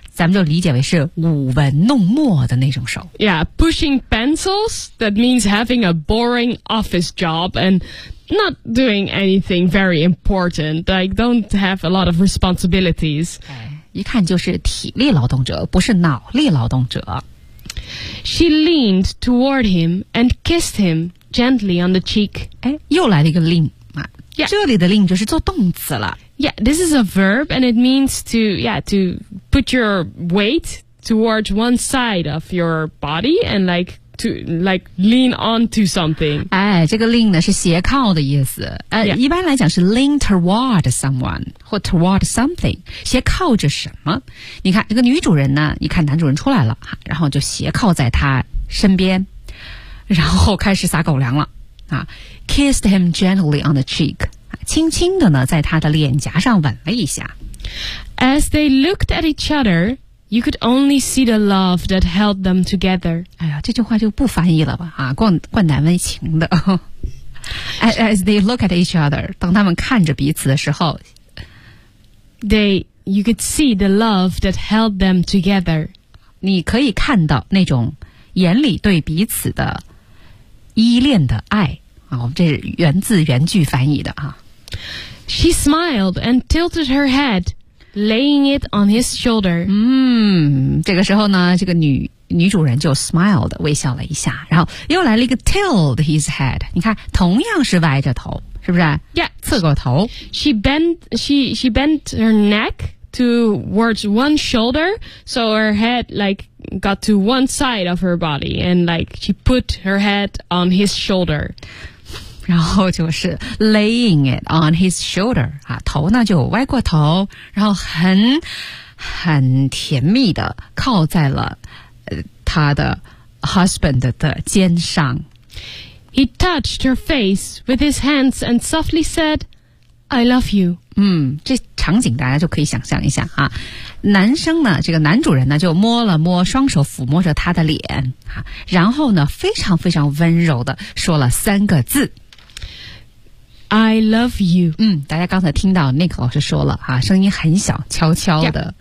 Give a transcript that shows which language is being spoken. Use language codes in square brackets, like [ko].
[zh] 咱们就理解为是舞文弄墨的那种手。 [en] Yeah, pushing pencils, that means having a boring office job and not doing anything very important, like don't have a lot of responsibilities. [zh] 一看就是体力劳动者，不是脑力劳动者。 [en] She leaned toward him and kissed him gently on the cheek. [zh] 哎，又来了一个 lean 啊、yeah. 这里的 lean 就是做动词了。 [en] Yeah, this is a verb, and it means to put your weight towards one side of your body and like lean onto something. [zh] 哎，这个 lean 呢是斜靠的意思。一般来讲是 lean toward someone 或 toward something，斜靠着什么？你看这个女主人呢，你看男主人出来了，然后就斜靠在他身边，然后开始撒狗粮了啊 ， kissed him gently on the cheek，轻轻的呢在他的脸颊上吻了一下。 [en] As they looked at each other。 You could only see the love that held them together. [zh] 哎呀，这句话就不翻译了吧？啊，冠难为情的。 As they look at each other, 当他们看着彼此的时候 [en] ，you could see the love that held them together. [zh] 你可以看到那种眼里对彼此的依恋的爱啊。我们这是源自原句翻译的啊。 [en] She smiled and tilted her head. Laying it on his shoulder. [zh] 这个时候呢，这个女主人就 smiled 微笑了一下，然后又来了一个 tilt his head. 你看，同样是歪着头，是不是 [en] ？Yeah， [zh] 侧过头。 [en] She bent her neck towards one shoulder, so her head like got to one side of her body, and like she put her head on his shoulder. [zh] 然后就是 laying it on his shoulder 啊，头呢就歪过头，然后很甜蜜的靠在了他的 husband 的肩上。 [en] He touched her face with his hands and softly said, "I love you." [zh] 这场景大家就可以想象一下啊。男生呢，这个男主人呢就摸了摸，双手抚摸着他的脸啊，然后呢非常非常温柔的说了三个字。 [en] I love you. [zh] 大家刚才听到 Nick 老师说了啊，声音很小，悄悄的。